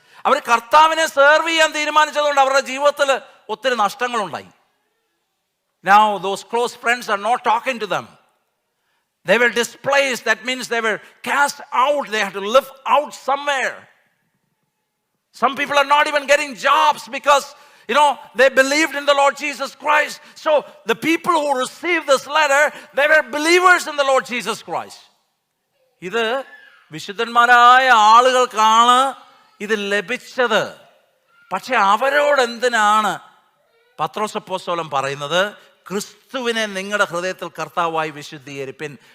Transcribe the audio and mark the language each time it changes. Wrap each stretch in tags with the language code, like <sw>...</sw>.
<ml>അവർ കർത്താവിനെ സെർവ് ചെയ്യാൻ തീരുമാനിച്ചതുകൊണ്ട് അവരുടെ ജീവിതത്തിൽ ഒത്തിരി നഷ്ടങ്ങളുണ്ടായി.</ml> <en>Now those close friends are not talking to them. They were displaced. That means they were cast out. They had to live out somewhere. Some people are not even getting jobs because they believed in the Lord Jesus Christ. So the people who received this letter, they were believers in the Lord Jesus Christ.</en> <ml>ഇത് വിശുദ്ധന്മാരായ ആളുകൾക്കാണ് ഇത് ലഭിച്ചത്. പക്ഷെ അവരോട് എന്തിനാണ് പത്രോസ് അപ്പോസ്തലൻ പറയുന്നത്? ക്രിസ്തുവിനെ നിങ്ങളുടെ ഹൃദയത്തിൽ കർത്താവായി വിശുദ്ധീകരിപ്പിൻ.</ml>